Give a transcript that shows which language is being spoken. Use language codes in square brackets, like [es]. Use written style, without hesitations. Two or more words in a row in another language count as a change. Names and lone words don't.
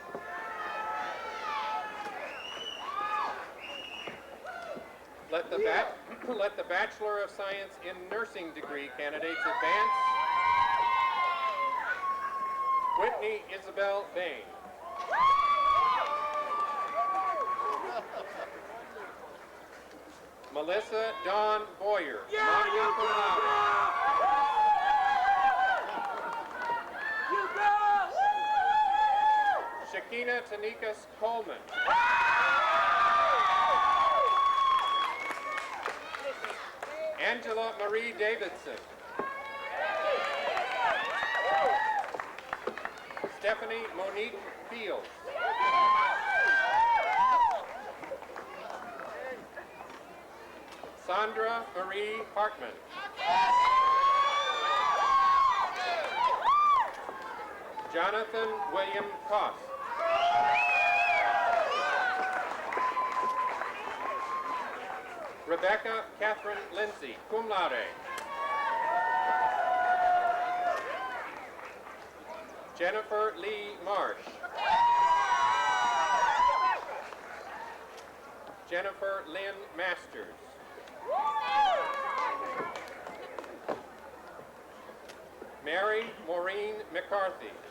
[en] Let the Bachelor of Science in Nursing degree candidates advance. Whitney Isabel Bain. Melissa Dawn Boyer, [la] magna cum laude. [en] Shakina Tanikas Coleman. Angela Marie Davidson. Stephanie Monique Fields. Sandra Marie Hartman. Jonathan William Koss. Rebecca Catherine Lindsay, [la] cum laude. [en] Jennifer Lee Marsh. Jennifer Lynn Masters. Mary Maureen McCarthy.